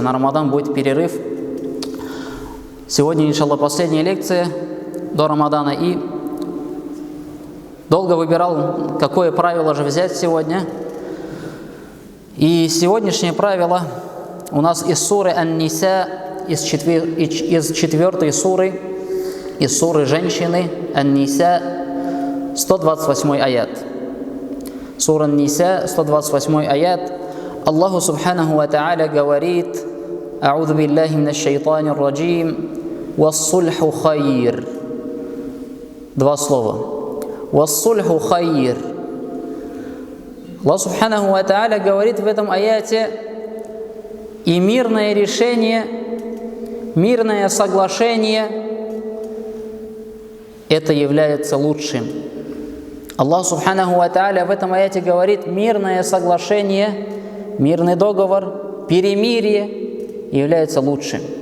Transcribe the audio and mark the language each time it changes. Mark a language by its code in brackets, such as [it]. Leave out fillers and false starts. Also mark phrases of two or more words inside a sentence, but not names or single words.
[ru] На Рамадан будет перерыв. Сегодня, иншаллах, последняя лекция до Рамадана, и долго выбирал, какое правило же взять сегодня. И сегодняшнее правило у нас из суры Ан-Ниса, из 4-й суры, из суры женщины Ан-Ниса, 128 аят. Сура Ан-Ниса, 128 аят. Аллаху [ar] سبحانه وتعالى [ru] говорит: [ar] «أعوذ بالله من الشيطان الرجيم والصلح خير». [ru] Два слова. [ar] «والصلح خير». [ru] Аллах [ar] سبحانه وتعالى [ru] говорит в этом аяте: и мирное решение, мирное соглашение, это является лучшим. Аллах [ar] سبحانه وتعالى [ru] в этом аяте говорит: мирное соглашение, мирный договор, перемирие является лучшим.